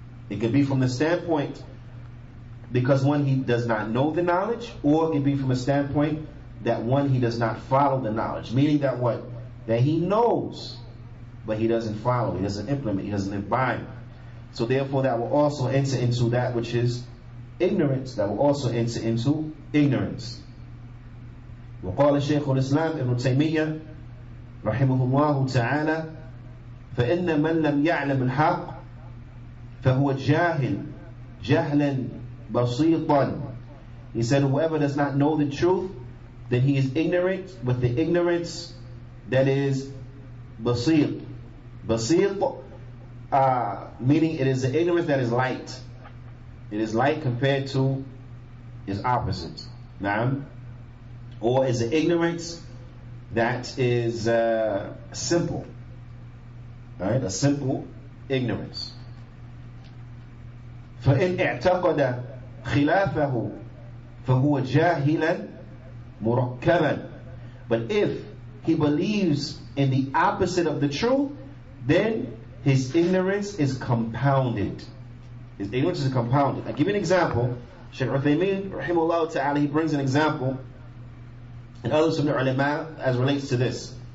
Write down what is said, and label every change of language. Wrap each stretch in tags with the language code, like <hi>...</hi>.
<en>It could be from the standpoint because one, he does not know the knowledge, or it could be from a standpoint that one, he does not follow the knowledge. Meaning that what? That he knows, but he doesn't follow, he doesn't implement, he doesn't abide. So therefore that will also enter into that which is ignorance. That will also enter into ignorance.</en> <ar>وقال شيخ الإسلام ابن تيمية رحمه الله تعالى فإن من لم يعلم الحق فهو جاهل جهلا بسيطا.</ar> <en>He said, whoever does not know the truth, then he is ignorant with the ignorance that is basit. Basit, meaning it is the ignorance that is light. It is light compared to its opposite. Naam. Or is the ignorance that is simple. Right? A simple ignorance.</en> <ar>فإن اعتقد خلافه فهو جاهلا مركبا.</ar> <en>But if he believes in the opposite of the truth, then his ignorance is compounded. His ignorance is compounded. I'll give you an example. Shaykh Uthaymeen rahimahullah ta'ala, he brings an example, and others from the ulama, as relates to this.</en>